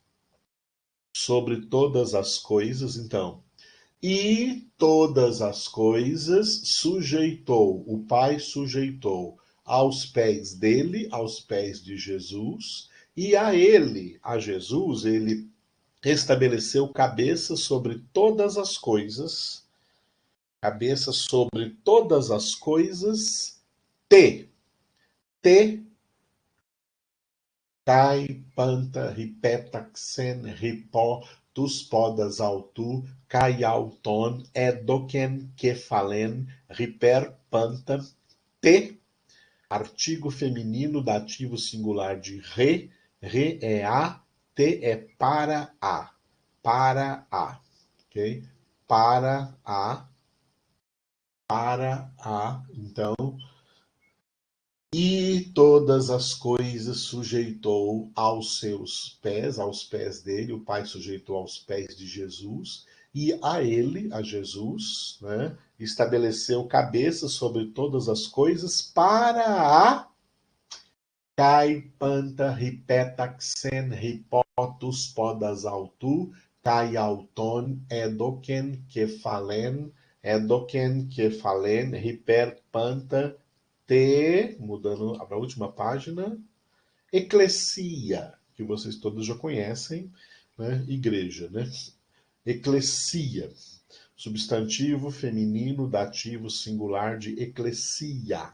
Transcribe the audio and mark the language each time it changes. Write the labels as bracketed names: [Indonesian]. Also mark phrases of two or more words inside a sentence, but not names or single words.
[Portuguese] então, e todas as coisas sujeitou, o Pai sujeitou aos pés dele, aos pés de Jesus, e a ele, a Jesus, ele estabeleceu cabeça sobre todas as coisas, cabeça sobre todas as coisas, [Greek] τῇ καὶ πάντα ὑπέταξεν ὑπὸ τοὺς πόδας αὐτοῦ καὶ αὐτὸν ἔδωκεν κεφαλὴν ὑπὲρ πάντα τῇ, [Portuguese] artigo feminino dativo singular de re é a, te é para a, ok? Para a, então, e todas as coisas sujeitou aos pés dele, o Pai sujeitou aos pés de Jesus, e a ele, a Jesus, né, estabeleceu cabeça sobre todas as coisas para a [Greek] Καὶ πάντα ὑπέταξεν ὑπὸ τοὺς πόδας αὐτοῦ, καὶ αὐτὸν ἔδωκεν κεφαλὴν, ὑπὲρ πάντα τῇ, [Portuguese] mudando para a última página, eclesia, que vocês todos já conhecem, né? Igreja, né? Eclesia, substantivo feminino dativo singular de eclesia.